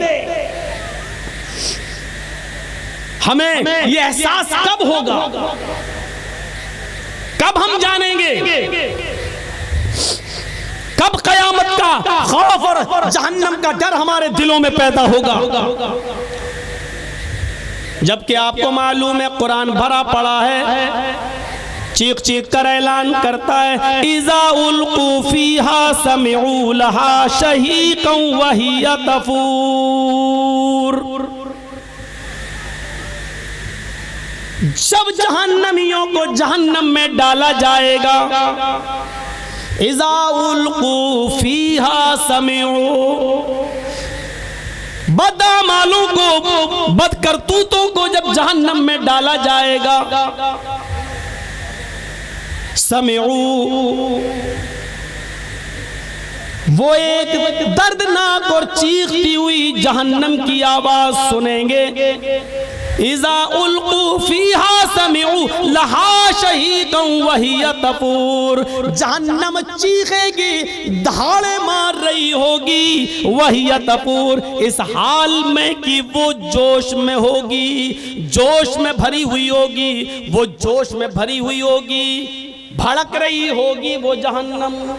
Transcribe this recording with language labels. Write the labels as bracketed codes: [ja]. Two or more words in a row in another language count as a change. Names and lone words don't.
[hi] हमें ये एहसास कब होगा, कब हम जानेंगे, कब कयामत का खौफ और जहन्नम का डर हमारे दिलों में पैदा होगा? जबकि आपको मालूम है कुरान भरा पड़ा है, चीख चीख कर ऐलान करता है, [ar] إذا ألقوا فيها سمعوا لها شهيقا وهي تفور. [hi] जब जहन्नमियों को जहन्नम में डाला जाएगा, [ar] إذا ألقوا فيها سمعوا, [hi] बदअमालों को, बदकरतूतों को जब जहन्नम में डाला जाएगा, समिऊ, वो एक दर्दनाक और चीखती हुई जहन्नम की आवाज सुनेंगे। [ar] إذا ألقوا فيها سمعوا لها شهيقا وهي تفور, [hi] जहन्नम चीखेगी, दहाड़े मार रही होगी, [ar] وهي تفور, [hi] इस हाल में कि वो जोश में होगी, जोश में भरी हुई होगी, वो जोश में भरी हुई होगी, भड़क रही होगी वो जहन्नम।